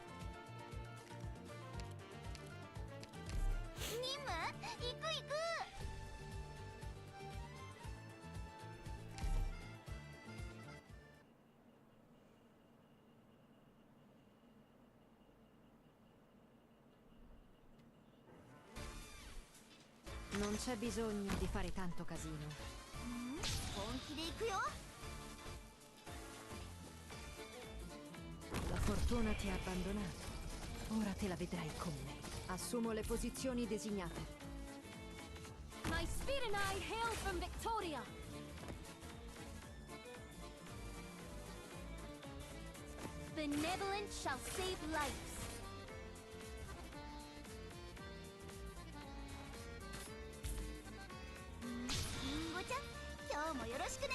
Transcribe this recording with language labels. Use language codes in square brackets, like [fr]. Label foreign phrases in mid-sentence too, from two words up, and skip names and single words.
[ja] 任務？行く行く。 [it] Non c'è bisogno di fare tanto casino. [ja] 本気で行くよ。 [it] La fortuna ti ha abbandonato. Ora te la vedrai con me. Assumo le posizioni designate. [en] My speed and I hail from Victoria. Benevolence shall save lives. [ja] リンゴちゃん、今日もよろしくね。